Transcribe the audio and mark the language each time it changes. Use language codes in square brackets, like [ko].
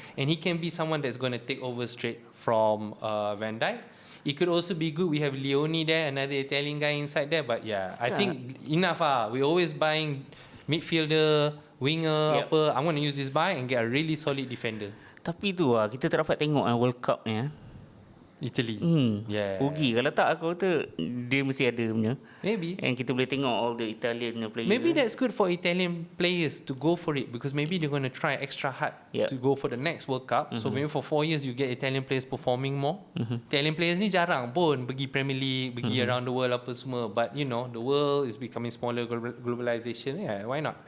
[en] And he can be someone that's going to take over straight from Van Dijk. It could also be good. We have Leone there, another Italian guy inside there. But I think enough. We always buying midfielder, winger, apa. I'm going to use this buy and get a really solid defender. [ms] Tapi tu kita tak dapat tengok World Cup ni. Italy. Rugi kalau tak, aku kata dia mesti ada punya. [en] Maybe. And kita boleh tengok all the Italian players. Maybe that's good for Italian players to go for it, because maybe they're going to try extra hard to go for the next World Cup. So maybe for 4 years you get Italian players performing more. Italian players ni jarang pun pergi Premier League, pergi around the world apa semua. But you know, the world is becoming smaller, globalization. Why not?